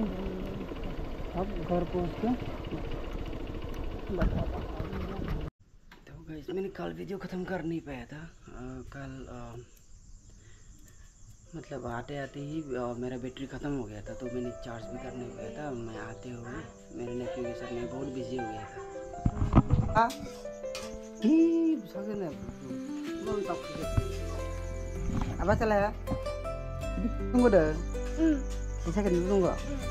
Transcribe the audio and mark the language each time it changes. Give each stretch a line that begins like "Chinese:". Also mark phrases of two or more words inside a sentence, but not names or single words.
Hindi: अब घर पहुँच के बताता हूँ। तो गाइस मैंने कल वीडियो ख़त्म कर नहीं पाया था। कल मतलब आते ही मेरा बैटरी ख़त्म हो गया था, तो मैंने चार्ज भी कर नहीं पाया था। मैं आते हुए मेरे नेफ्यू के साथ मैं बहुत बिजी हो गया था।
Indonesian: apa salah ya? Tunggu deh. Bisa kan dulu nggak?